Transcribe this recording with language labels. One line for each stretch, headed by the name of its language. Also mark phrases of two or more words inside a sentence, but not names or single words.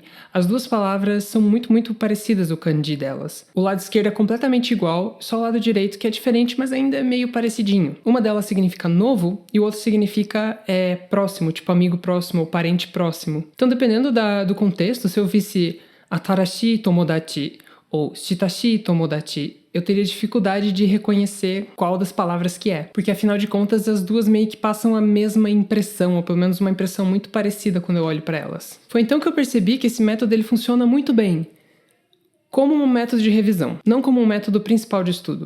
Portuguese: As duas palavras são muito, muito parecidas, o kanji delas. O lado esquerdo é completamente igual, só o lado direito que é diferente, mas ainda é meio parecidinho. Uma delas significa novo e o outro significa próximo, tipo amigo próximo ou parente próximo. Então, dependendo do contexto, se eu visse
Japanese: 新しい友達
Portuguese: ou
Japanese: 親しい友達,
Portuguese: eu teria dificuldade de reconhecer qual das palavras que é. Porque, afinal de contas, as duas meio que passam a mesma impressão, ou pelo menos uma impressão muito parecida quando eu olho para elas. Foi então que eu percebi que esse método ele funciona muito bem como um método de revisão, não como um método principal de estudo.